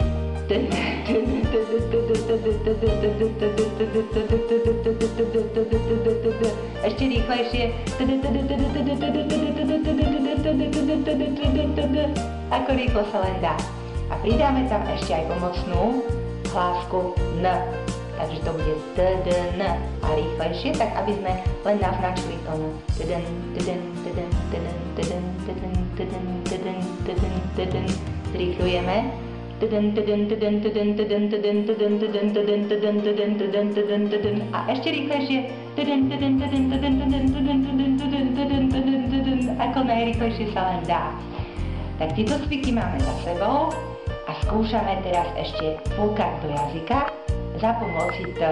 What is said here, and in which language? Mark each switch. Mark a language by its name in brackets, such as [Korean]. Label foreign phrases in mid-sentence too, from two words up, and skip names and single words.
[Slovak] Ešte rýchlejšie. Ako rýchlo sa len dá. A pridáme tam ešte aj pomocnú hlásku N. Takže to bude TDN. A rýchlejšie, tak aby sme len naznačili to N. TDN, TDN, TDN, TDN, TDN, TDN, TDN, TDN, TDN, TDN. Zrýchľujeme. A ešte rýchlejšie. Ako najrýchlejšie sa len dá. Tak tieto cviky máme za sebou a skúšame teraz ešte fúkať do jazyka za pomoci T.